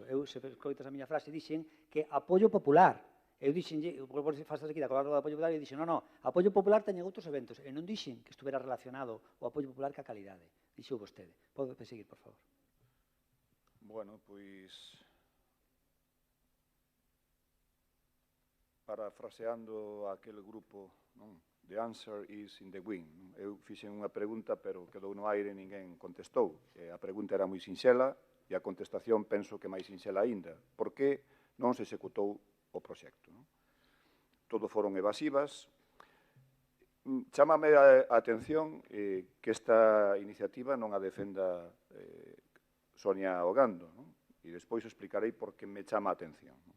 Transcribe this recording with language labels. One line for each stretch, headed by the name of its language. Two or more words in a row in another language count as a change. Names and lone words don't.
Galician: Eu, se escoitas a miña frase, dixen que apoio popular. Eu dixen, por fastas aquí da colardo do apoio popular, e dixen, non, apoio popular teñen outros eventos, e non dixen que estuvera relacionado o apoio popular ca calidade. Dixo vostede. Pode seguir, por favor. Bueno, pois, parafraseando aquel grupo, non?
English: The answer is in the wind.
Galician: Eu fixen unha pregunta, pero quedou no aire e ninguén contestou. A pregunta era moi sinxela e a contestación penso que máis sinxela aínda. Por que non se executou o proxecto? Todo foron evasivas. Chámame a atención que esta iniciativa non a defenda Sonia Ogando, e despois explicarei por que me chama a atención.